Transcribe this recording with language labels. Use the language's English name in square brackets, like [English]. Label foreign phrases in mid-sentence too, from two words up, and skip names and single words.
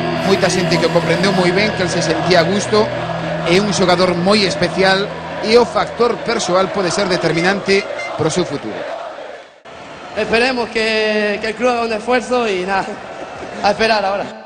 [Galician] moita xente que o comprendeu moi ben, que el se sentía a gusto, é un xogador moi especial e o factor persoal pode ser determinante para o seu futuro. [Spanish] Esperemos que el club haga un esfuerzo y nada, a esperar ahora.